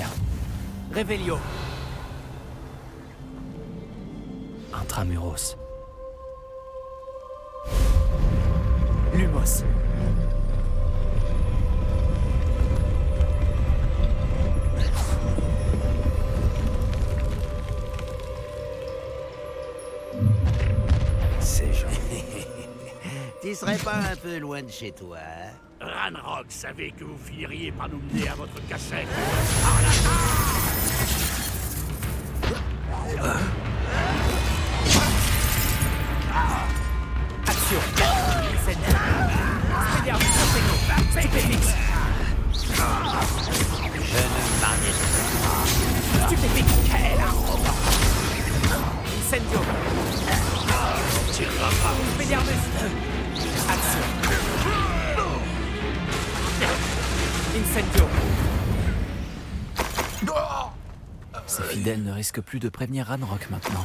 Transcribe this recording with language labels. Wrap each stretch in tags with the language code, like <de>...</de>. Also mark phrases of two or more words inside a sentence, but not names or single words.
<fr>Revelio! Intramuros. Lumos! C'est gentil. Tu serais pas un peu loin de chez toi? Ranrock savait que vous finiriez par nous mener à votre cachette. Action! Incendio! Expelliarmus! Stupéfix! Je ne m'arrête pas. Stupéfix! Quelle arrogance! Incendio! Expelliarmus! Action! Incendio! Ces fidèles ne risquent plus de prévenir Ranrock maintenant.</fr>